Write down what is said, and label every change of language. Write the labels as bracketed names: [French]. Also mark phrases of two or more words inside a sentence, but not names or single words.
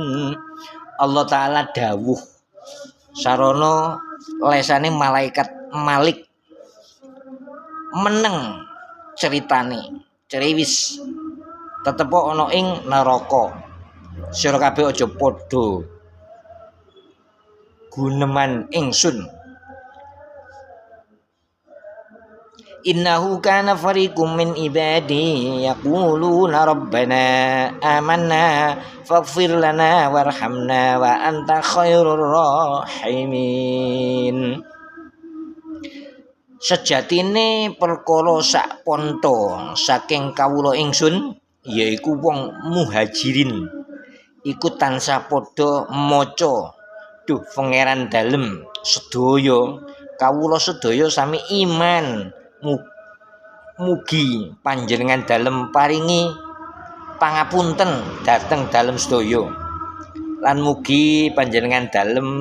[Javanese] Allah Ta'ala dawuh sarana lesane malaikat Malik meneng ceritane ceriwis tetep ana ing neraka. Sira kabeh aja padha guneman ingsun. [Arabic] إنه كان فريق من عبادي يقولون ربنا آمنا فاغفر لنا وارحمنا وأنت خير الراحمين. [Javanese] Sejatine perkara sak ponto saking kawula ingsun yaiku wong muhajirin iku tansah padha maca duh pangeran dalem sedaya kawula sedaya sami iman mugi panjenengan dalem paringi pangapunten dhateng dalem sedaya lan mugi panjenengan dalem